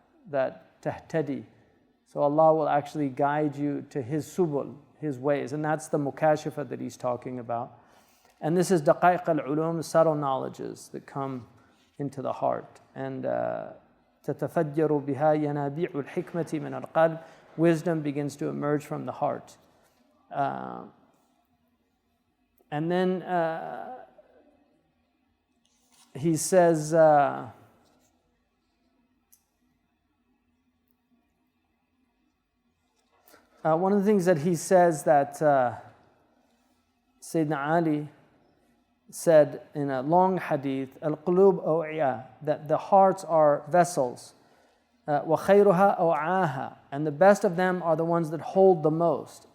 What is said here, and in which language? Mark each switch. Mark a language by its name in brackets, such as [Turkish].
[English] that tahtadi. So Allah will actually guide you to His subul, His ways. And that's the mukashafa that he's talking about. And this is daqaiq al-ulum, subtle knowledges that come into the heart. And [Arabic] تتفجر بها ينابيع الحكمة من القلب. [English] Wisdom begins to emerge from the heart. And then he says, one of the things that he says that Sayyidina Ali said in a long hadith, al-qulub aw'iya, that the hearts are vessels, wa khayruha aw'aha, and the best of them are the ones that hold the most.